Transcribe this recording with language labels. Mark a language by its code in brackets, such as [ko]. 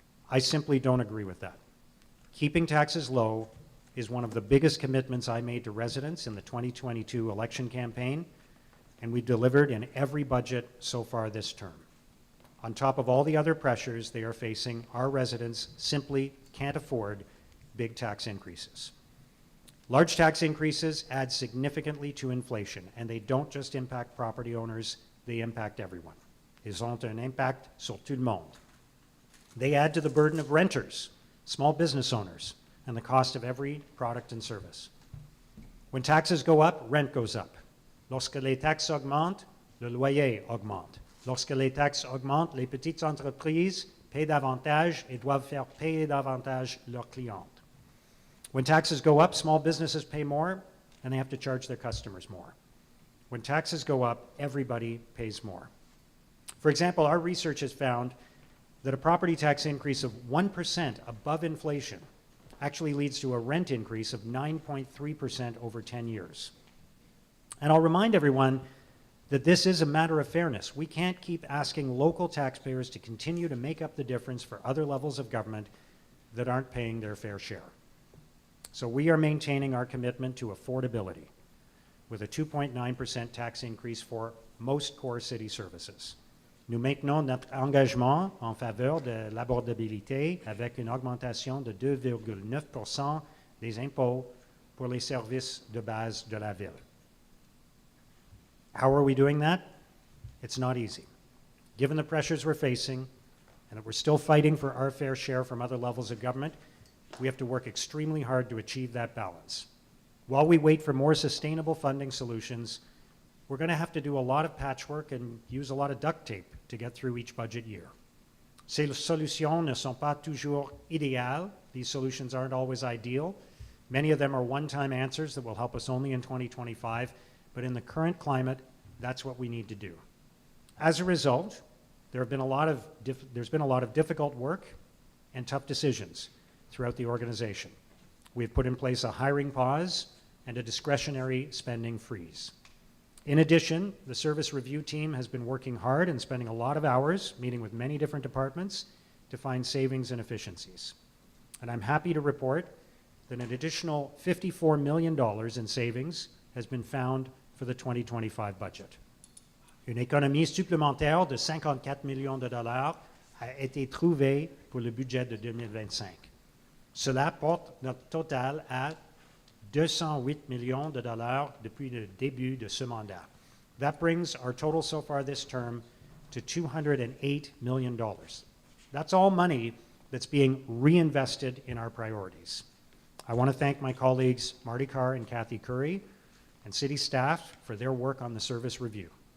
[en] I simply don't agree with that. Keeping taxes low is one of the biggest commitments I made to residents in the 2022 election campaign, and we delivered in every budget so far this term. On top of all the other pressures they are facing, our residents simply can't afford big tax increases. Large tax increases add significantly to inflation, and they don't just impact property owners, they impact everyone. [fr] Ils ont un impact sur tout le monde. [en] They add to the burden of renters, small business owners, and the cost of every product and service. When taxes go up, rent goes up. [fr] Lorsque les taxes augmentent, le loyer augmente. Lorsque les taxes augmentent, les petites entreprises paient davantage et doivent faire payer davantage leurs clientes. [en] When taxes go up, small businesses pay more, and they have to charge their customers more. When taxes go up, everybody pays more. For example, our research has found that a property tax increase of 1% above inflation actually leads to a rent increase of 9.3% over 10 years. And I'll remind everyone that this is a matter of fairness. We can't keep asking local taxpayers to continue to make up the difference for other levels of government that aren't paying their fair share. So we are maintaining our commitment to affordability with a 2.9% tax increase for most core city services. [fr] Nous maintenons notre engagement en faveur de l'abordabilité avec une augmentation de 2,9% des impôts pour les services de base de la ville. [en] How are we doing that? It's not easy. Given the pressures we're facing and that we're still fighting for our fair share from other levels of government, we have to work extremely hard to achieve that balance. While we wait for more sustainable funding solutions, we're going to have to do a lot of patchwork and use a lot of duct tape to get through each budget year. [fr] Ces solutions ne sont pas toujours idéales. [en] These solutions aren't always ideal. Many of them are one-time answers that will help us only in 2025, but in the current climate, that's what we need to do. As a result, there's been a lot of difficult work and tough decisions throughout the organization. We've put in place a hiring pause and a discretionary spending freeze. In addition, the service review team has been working hard and spending a lot of hours meeting with many different departments to find savings and efficiencies. And I'm happy to report that an additional $54 million in savings has been found for the 2025 budget. [fr] Une économie supplémentaire de 54 millions de dollars a été trouvée pour le budget de 2025. Cela porte notre total à 208 millions de dollars depuis le début de ce mandat. [en] That brings our total so far this term to $208 million. That's all money that's being reinvested in our priorities. I want to thank my colleagues Marty Carr and Kathy Curry and city staff for their work on the service review.